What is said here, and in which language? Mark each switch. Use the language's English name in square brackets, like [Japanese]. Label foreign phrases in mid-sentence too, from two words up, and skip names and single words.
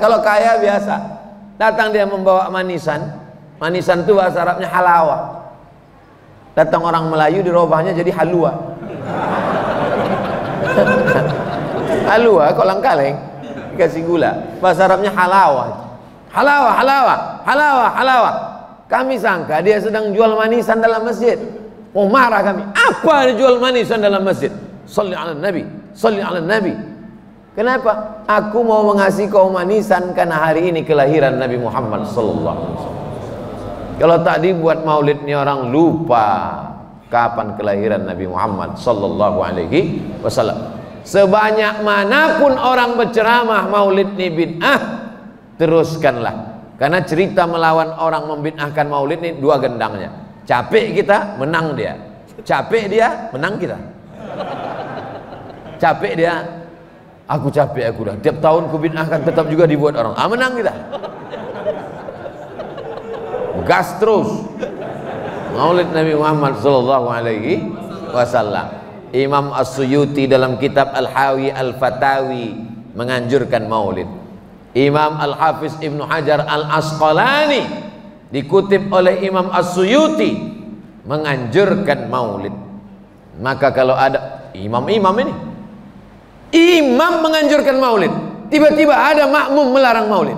[Indonesian] Kalau kaya biasa, datang dia membawa manisan. Manisan itu bahasa Arabnya halawa. Datang orang Melayu dirubahnya jadi halua. Halua kolang kaleng dikasih gula. Bahasa Arabnya halawa. Halawa, halawa, halawa, halawa. Kami sangka dia sedang jual manisan dalam masjid. Oh, marah kami. Apa dia jual manisan dalam masjid? [Arabic] Shalli ala Nabi, shalli ala Nabi. [Indonesian] Kenapa? Aku mau mengasih kau manisan karena hari ini kelahiran Nabi Muhammad [Arabic] sallallahu alaihi wasallam. [Indonesian] Kalau tak dibuat maulid ni orang lupa kapan kelahiran Nabi Muhammad [Arabic] sallallahu alaihi wasallam. [Indonesian] Sebanyak manapun orang berceramah maulid ni bid'ah, teruskanlah. Karena cerita melawan orang membid'ahkan maulid ni dua gendangnya. Capek kita, menang dia. Capek dia, menang kita. Capek dia, aku capek aku dah. Tiap tahun ku bid'ahkan tetap juga dibuat orang. Menang kita. Gas terus. Maulid Nabi Muhammad [Arabic] sallallahu alaihi wasallam. [Indonesian] Imam As-Suyuti dalam kitab Al-Hawi Al-Fatawi menganjurkan maulid. Imam Al-Hafiz Ibnu Hajar Al-Asqalani dikutip oleh Imam As-Suyuti menganjurkan maulid. Maka kalau ada imam-imam ini, imam menganjurkan maulid, tiba-tiba ada makmum melarang maulid.